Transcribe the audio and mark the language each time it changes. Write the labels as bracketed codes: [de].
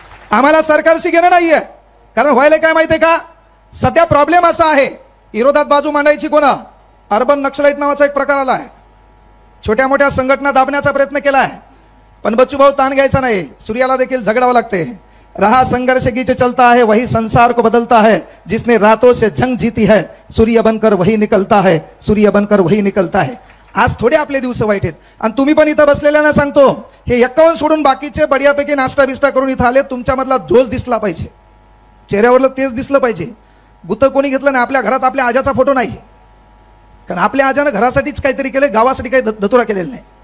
[mr] आम्हाला सरकारशी घेणं नाहीये. कारण व्हायला काय माहितीये का, सध्या प्रॉब्लेम असा आहे, विरोधात बाजू मांडायची कोणा, अर्बन नक्षलाईट नावाचा एक प्रकार आला आहे. छोट्या मोठ्या संघटना दाबण्याचा प्रयत्न केलाय, पण बच्चू भाऊ ताण घ्यायचा नाही. सूर्याला देखील झगडावं लागते. [hi] रहा संघर्ष की जो चलता है वही संसार को बदलता है. जिसने रातों से जंग जीती है सूर्य बनकर वही निकलता है, सूर्य बनकर वही निकलता है. [mr] आज थोडे आपले दिवस वाईट आहेत आणि तुम्ही पण इथं बसलेल्यांना सांगतो, हे 51 सोडून बाकीचे बढियापैकी नाश्ता बिस्टा करून इथं आले. तुमच्यामधला जोश दिसला पाहिजे, चेहऱ्यावरलं तेच दिसलं पाहिजे. गुत कोणी घेतलं नाही. आपल्या घरात आपल्या आजाचा फोटो नाही, कारण आपल्या आजानं घरासाठीच काहीतरी केलं, गावासाठी काही धतुरा केलेला नाही.